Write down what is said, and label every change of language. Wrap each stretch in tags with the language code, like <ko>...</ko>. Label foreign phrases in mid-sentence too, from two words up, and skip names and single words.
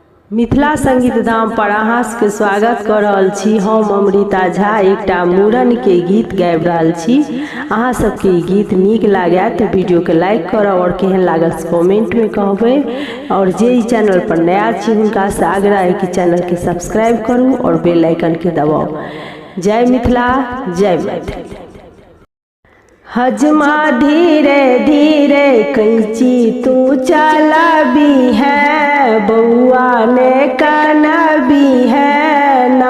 <mai>मिथिला संगीत धाम पर अहाँ के स्वागत कर रहल छी। हम अमृता झा एकटा मूड़न के गीत गाबि रहल छी। अहाँ सबके गीत नीक लागे तो वीडियो के लाइक करब और केहन लागल कमेंट में कहबे। और जे ई चैनल पर नया छी हुनका से आग्रह है कि चैनल के सब्सक्राइब करू और बेल आइकन के दबाओ। जय मिथिला, जय मैथिली। हजमा धीरे धीरे कैंची तू चलाबी है, बउआ ने कनबी है ना।</mai>